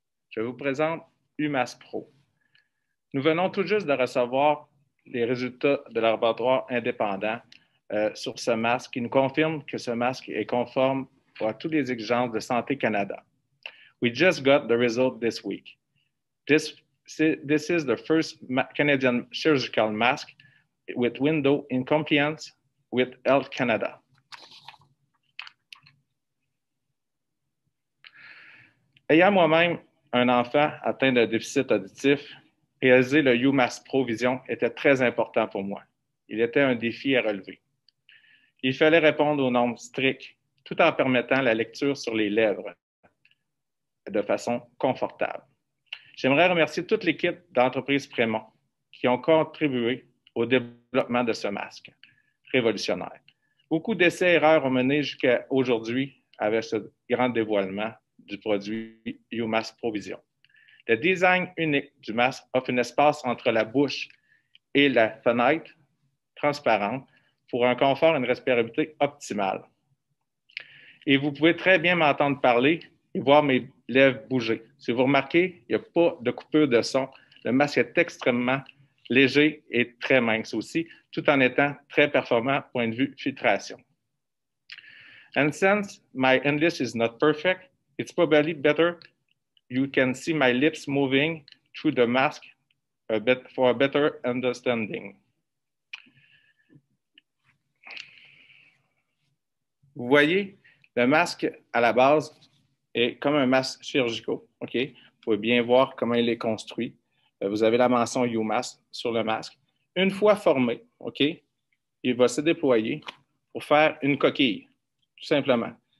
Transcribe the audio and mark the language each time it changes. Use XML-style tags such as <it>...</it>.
<fr>Je vous présente UMass Pro. Nous venons tout juste de recevoir les résultats de laboratoire indépendant sur ce masque qui nous confirme que ce masque est conforme à toutes les exigences de Santé Canada.</fr> <en>We just got the result this week. This is the first Canadian surgical mask with window in compliance with Health Canada.</en> <fr>Ayant moi-même un enfant atteint de déficit auditif, réaliser le UMass Pro Vision était très important pour moi. Il était un défi à relever. Il fallait répondre aux normes strictes tout en permettant la lecture sur les lèvres de façon confortable. J'aimerais remercier toute l'équipe d'entreprise Prémont qui ont contribué au développement de ce masque révolutionnaire. Beaucoup d'essais-erreurs ont mené jusqu'à aujourd'hui avec ce grand dévoilement du produit UMass Pro Vision. Le design unique du masque offre un espace entre la bouche et la fenêtre transparente pour un confort et une respirabilité optimale. Et vous pouvez très bien m'entendre parler et voir mes lèvres bouger. Si vous remarquez, il n'y a pas de coupure de son. Le masque est extrêmement léger et très mince aussi, tout en étant très performant point de vue filtration.</fr> <en>And since my English is not perfect, it's probably better you can see my lips moving through the mask for a better understanding.</en> <fr>Vous voyez, le masque à la base est comme un masque chirurgical. OK? Vous pouvez bien voir comment il est construit. Vous avez la mention UMass sur le masque. Une fois formé, OK, il va se déployer pour faire une coquille, tout simplement.</fr>